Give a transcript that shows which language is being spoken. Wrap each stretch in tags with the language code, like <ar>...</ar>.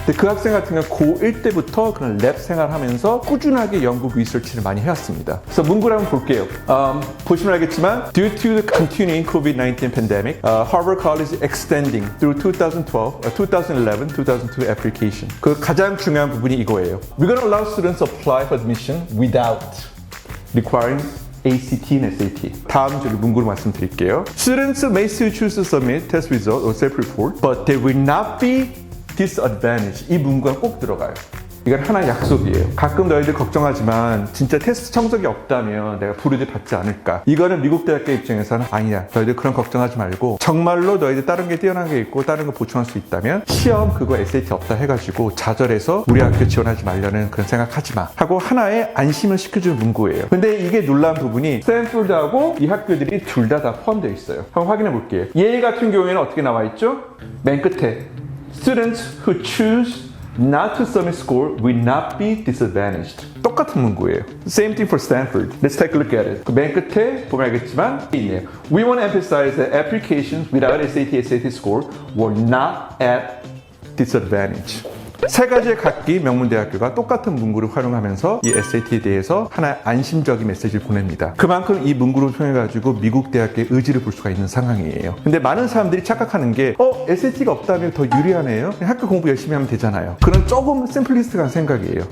<ko>근데 그 학생 같은 경우는 고1 때부터 그런 랩 생활하면서 꾸준하게 연구 리서치를 많이 해왔습니다. 그래서 문구를 한번 볼게요. 보시면 알겠지만</ko> <en>Due to the continuing COVID-19 pandemic, Harvard College is extending through 2012, 2011, 2002 application.</en> <ko>그 가장 중요한 부분이 이거예요.</ko> <en>We're going to allow students to apply for admission without requiring ACT and SAT.</en> <ko>다음 저기 문구로 말씀드릴게요.</ko> <en>Students may still choose to submit test result or self-report, but they will not be disadvantaged.</en> <ko>이 문구가 꼭 들어가요. 이건 하나의 약속이에요. 가끔 너희들 걱정하지만 진짜 테스트 성적이 없다면 내가 불이익 받지 않을까. 이거는 미국 대학교 입장에서는 아니야. 너희들 그런 걱정하지 말고 정말로 너희들 다른 게 뛰어난 게 있고 다른 거 보충할 수 있다면 시험 그거 SAT 없다 해가지고 좌절해서 우리 학교 지원하지 말려는 그런 생각하지 마 하고 하나의 안심을 시켜주는 문구예요. 근데 이게 놀라운 부분이 스탠포드하고 이 학교들이 둘 다 포함되어 있어요. 한번 확인해 볼게요. 예일 같은 경우에는 어떻게 나와 있죠? 맨 끝에</ko> <en>Students who choose not to submit score will not be disadvantaged.</en> <ko>똑같은 문구예요.</ko> <en>Same thing for Stanford. Let's take a look at it.</en> <ko>그 맨 끝에 보면 알겠지만 있네요.</ko> <en>We want to emphasize that applications without SAT, SAT score were not at disadvantage.</en> <ko>세 가지의 각기 명문대학교가 똑같은 문구를 활용하면서 이 SAT에 대해서 하나의 안심적인 메시지를 보냅니다. 그만큼 이 문구를 통해가지고 미국 대학교의 의지를 볼 수가 있는 상황이에요. 근데 많은 사람들이 착각하는 게 SAT가 없다면 더 유리하네요. 그냥 학교 공부 열심히 하면 되잖아요. 그런 조금 심플리스트한 생각이에요.</ko>